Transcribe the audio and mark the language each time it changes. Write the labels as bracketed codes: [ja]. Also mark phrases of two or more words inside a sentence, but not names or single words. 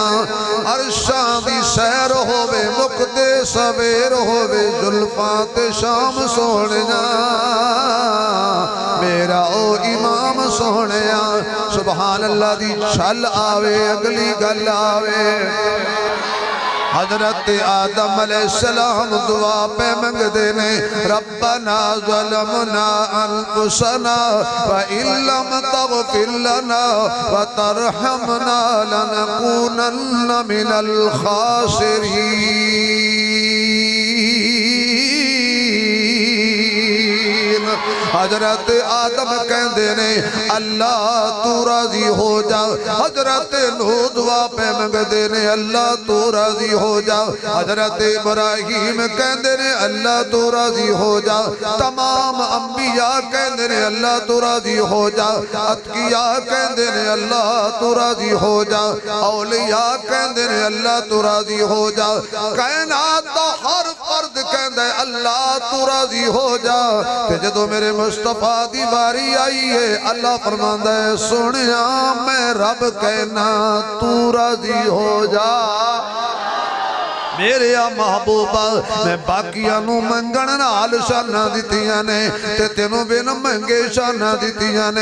[pa] ਅਰਸ਼ਾਂ ਦੀ ਸੈਰ ਹੋਵੇ ਮੁਕਦੇ ਸਵੇਰ ਹੋਵੇ ਜ਼ੁਲਫ਼ਾਂ ਤੇ ਸ਼ਾਮ ਸੋਹਣਿਆ ਮੇਰਾ ਓ ਇਮਾਮ ਸੋਹਣਿਆ। [ar] سبحان الله [pa] ਦੀ ਛੱਲ ਆਵੇ ਅਗਲੀ ਗੱਲ ਆਵੇ। ਹਜ਼ਰਤ ਆਦਮ ਅਲੈਹਿੱਸਲਾਮ ਦੁਆ ਪੇ ਮੰਗਦੇ ਨੇ [ar] ربنا ظلمنا أنفسنا وإن لم تغفر لنا وترحمنا لنكونن من الخاسرين. [pa] ਹਜ਼ਰਤ ਆਦਮ ਕਹਿੰਦੇ ਨੇ ਅੱਲਾਹ ਤੂ ਰਾਜ਼ੀ ਹੋ ਜਾ। ਹਜ਼ਰਤ ਨੂਹ ਦੁਆ ਪੇ ਮੰਗਦੇ ਨੇ ਅੱਲਾਹ ਤੂ ਰਾਜ਼ੀ ਹੋ ਜਾ। ਹਜ਼ਰਤ ਇਬਰਾਹੀਮ ਕਹਿੰਦੇ ਨੇ ਅੱਲਾਹ ਤੂ ਰਾਜ਼ੀ ਹੋ ਜਾ। ਤਮਾਮ ਅੰਬੀਆ ਕਹਿੰਦੇ ਨੇ ਅੱਲਾਹ ਤੂ ਰਾਜ਼ੀ ਹੋ ਜਾ। ਅਤਕੀਆ ਕਹਿੰਦੇ ਨੇ ਅੱਲਾਹ ਤੂ ਰਾਜ਼ੀ ਹੋ ਜਾ। ਔਲੀਆ ਕਹਿੰਦੇ ਨੇ ਅੱਲਾਹ ਤੂ ਰਾਜ਼ੀ ਹੋ ਜਾ। ਕਾਇਨਾਤ ਦਾ ਹਰ ਫ਼ਰਦ ਕਹਿੰਦਾ ਹੈ ਅੱਲਾਹ ਤੂ ਰਾਜ਼ੀ ਹੋ ਜਾ। ਜੋ ਮੇਰੇ ਮੁਸਤਫ਼ਾ ਦੀ ਬਾਰੀ ਆਈ ਹੈ ਅੱਲਾਹ ਫ਼ਰਮਾਂਦਾ ਹੈ ਸੋਹਣਿਆ ਮੈਂ ਰੱਬ ਕਹਿਣਾ ਤੂ ਰਾਜ਼ੀ ਹੋ ਜਾ। ਮੇਰੇ ਆ ਮਹਿਬੂਬਾ ਮੈਂ ਬਾਕੀਆਂ ਨੂ ਮੰਗਣ ਨਾਲ ਸ਼ਾਨਾਂ ਦਿੱਤੀਆਂ ਨੇ ਤੇ ਤੈਨੂ ਬਿਨ ਮੰਗੇ ਸ਼ਾਨਾਂ ਦਿੱਤੀਆਂ ਨੇ।